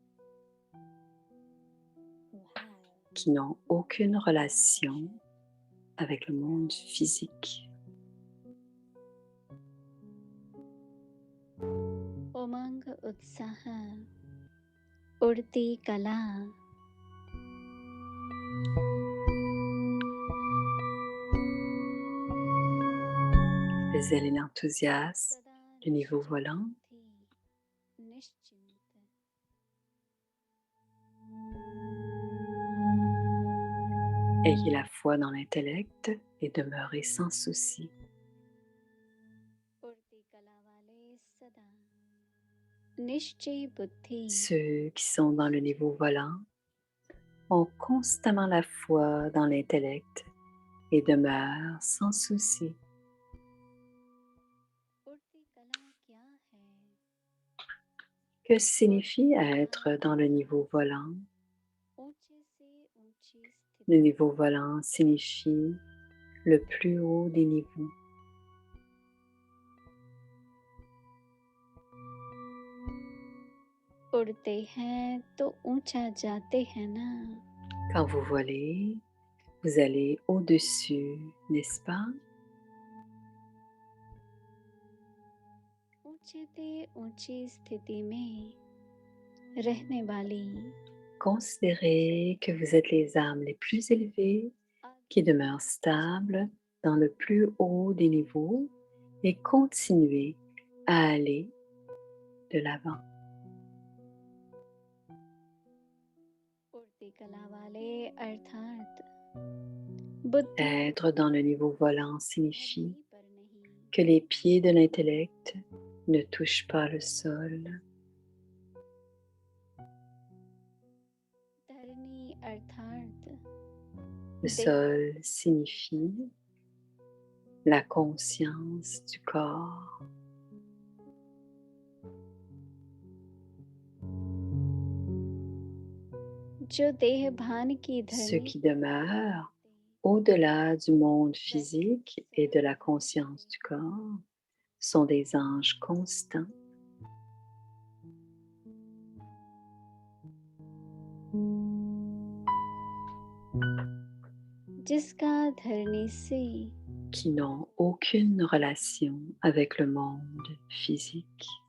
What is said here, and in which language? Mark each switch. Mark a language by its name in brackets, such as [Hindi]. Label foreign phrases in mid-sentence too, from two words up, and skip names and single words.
[English] who have [French] qui n'ont aucune relation avec le monde physique. [Hindi] उमंग उत्साह उड़ती कला [French] Le zèle et l'enthousiasme, [Hindi] सदा [French] le niveau volant, [Hindi] थी निश्चिंत [French] ayez la foi dans l'intellect et demeurez sans souci. [Hindi] उड़ती कला वाले सदा निश्चय बुद्धि [French] Ceux qui sont dans le niveau volant ont constamment la foi dans l'intellect et demeurent sans souci. [Hindi] उड़ती कला क्या है [French] Que signifie être dans le niveau volant? [Hindi] ऊंचे से ऊंची [French] Le [Hindi] स्थिति [French] niveau volant signifie le plus haut des niveaux. [Hindi] उड़ते हैं तो ऊंचा जाते हैं ना [French] Quand vous volez, vous allez au-dessus, n'est-ce pas? [Hindi] ऊंचे ते ऊंची स्थिति में रहने वाली [French] Considérez que vous êtes les âmes les plus élevées qui demeurent stables dans le plus haut des niveaux et continuez à aller de l'avant. [Hindi] उड़ती कला वाले अर्थात बुद्धि [French] Être dans le niveau volant signifie [Hindi] धरती पर नहीं [French] que les pieds de l'intellect ne touchent pas le sol. [Hindi] धरनी अर्थात [French] Le sol signifie la conscience du corps. [Hindi] जो देह भान की [French] Ceux [Hindi] धरनी [French] qui demeurent au-delà du monde physique et de la conscience du corps sont des anges constants [Hindi] जिसका धरनी से [French] qui n'ont aucune relation avec le monde physique.